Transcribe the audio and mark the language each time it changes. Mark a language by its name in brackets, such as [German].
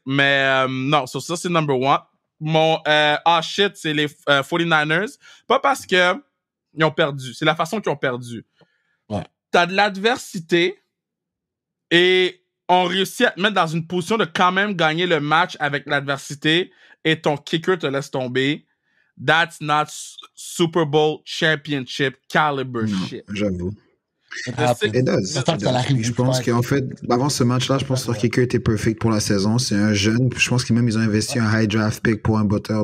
[French] Mais non, sur ça, c'est [English] number one. [French] Mon shit, c'est les 49ers. Pas parce que ils ont perdu, c'est la façon qu'ils ont perdu. Ouais. T'as de l'adversité et on réussit à te mettre dans une position de quand même gagner le match avec l'adversité et ton kicker te laisse tomber. [English] That's not Super Bowl championship caliber shit. [French] J'avoue. Je Je pense qu'en fait, avant ce match-là, je pense que leur kicker était perfect pour la saison. C'est un jeune. Je pense qu'ils ont investi un [English] high draft pick [French] pour un botteur.